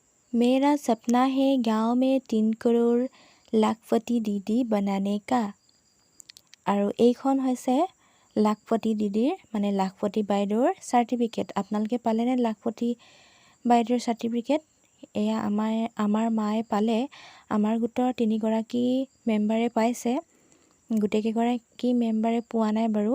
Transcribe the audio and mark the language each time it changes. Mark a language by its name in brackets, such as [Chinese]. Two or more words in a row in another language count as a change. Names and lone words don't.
[Hindi] मेरा सपना है गाँव में 3 करोड़ लाखपति दीदी बनाने का। [Assamese] আৰু এইখন হৈছে লাখপতি দিদিৰ মানে লাখপতি বাইদেউৰ চাৰ্টিফিকেট। আপোনালোকে পালেনে লাখপতি বাইদেউৰ চাৰ্টিফিকেট? এয়া আমাৰ মায়ে পালে। আমাৰ গোটৰ 3 গৰাকী মেম্বাৰে পাইছে। গোটেইকেইগৰাকী মেম্বাৰে পোৱা নাই বাৰু।